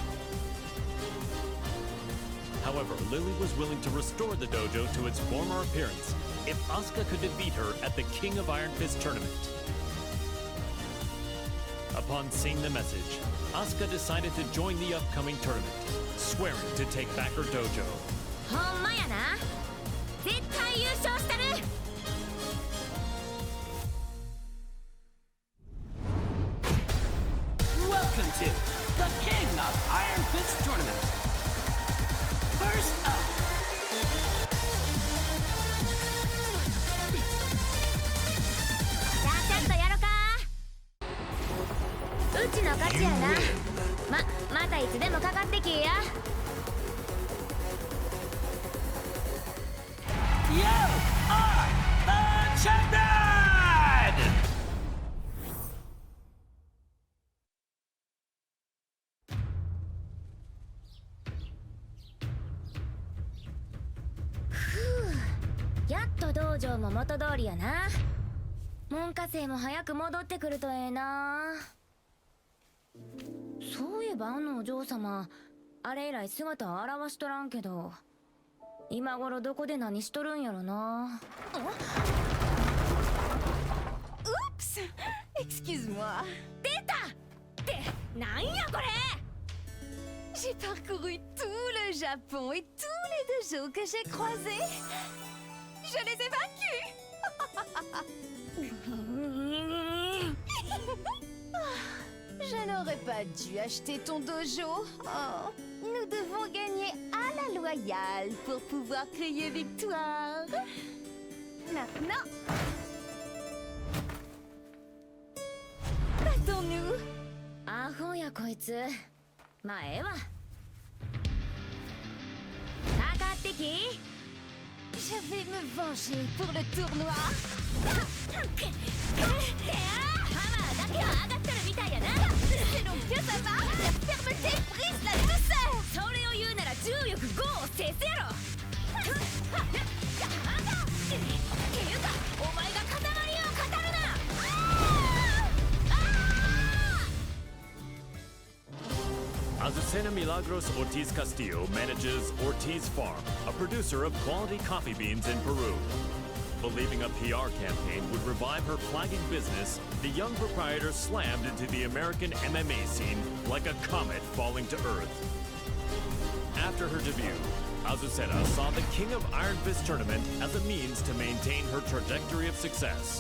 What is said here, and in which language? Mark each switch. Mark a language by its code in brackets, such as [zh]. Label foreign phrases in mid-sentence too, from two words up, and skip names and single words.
[en] However, Lily was willing to restore the dojo to its former appearance if Asuka could defeat her at the King of Iron Fist tournament. Upon seeing the message, Asuka decided to join the upcoming tournament, swearing to take back her dojo. [ja] ほんまやな。絶対優勝したる。 [en] Welcome to the King of Iron Fist Tournament. First up. [ja] じゃあちょっとやろか。うちの勝ちやな。またいつでもかかってきや。 [en] You are the champion! [ja] やっと道場も元通りやな。門下生も早く戻ってくるとええな。そういえばあのお嬢様、あれ以来姿を現しとらんけど、今頃どこで何しとるんやろな。 [fr] Oups! Excuse-moi. [ja] 出たってなんやこれ。 [fr] J'ai parcouru tout le Japon et tous les dojos que j'ai croisés. Je les ai vaincus. Je n'aurais pas dû acheter ton dojo. Oh, nous devons gagner à la loyale pour pouvoir crier victoire. Maintenant, battons-nous. [ja] アホやこいつ。まあええわ。かかってき。 [fr] Je vais me venger pour le tournoi. [ja] ハマーだけは上がってるみたいやな。 [fr] Selon que ça va, la fermeté brise la douceur. [ja] それを言うなら重力5を制すやろ。っていうかお前が塊を語るな。 [en] Azucena Milagros Ortiz Castillo manages Ortiz Farm, a producer of quality coffee beans in Peru. Believing a PR campaign would revive her flagging business, the young proprietor slammed into the American MMA scene like a comet falling to Earth. After her debut, Azucena saw the King of Iron Fist tournament as a means to maintain her trajectory of success.